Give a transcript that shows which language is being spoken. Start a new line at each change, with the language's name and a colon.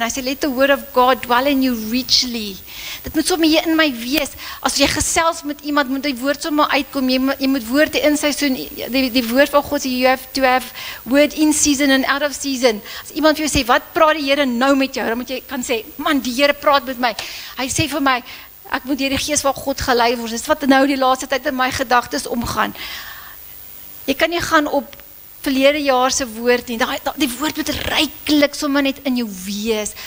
Afrikaans: Hy sê,
English: let the word of God dwell in you richly.
Afrikaans: Dit moet sommer hier in my wees. As jy gesels met iemand, moet die woord sommer uitkom. Jy moet woorde in seisoen, die woord van God sê,
English: you have to have word in season and out of season.
Afrikaans: As iemand vir jou sê, wat praat die Here nou met jou? Dan moet jy kan sê, man, die Here praat met my. Hy sê vir my, ek moet deur die gees van God gelei word. Dis wat nou die laaste tyd in my gedagtes omgaan. Jy kan nie gaan op verlede jaar se woord nie, die woord moet ryklik sommer net in jou wees.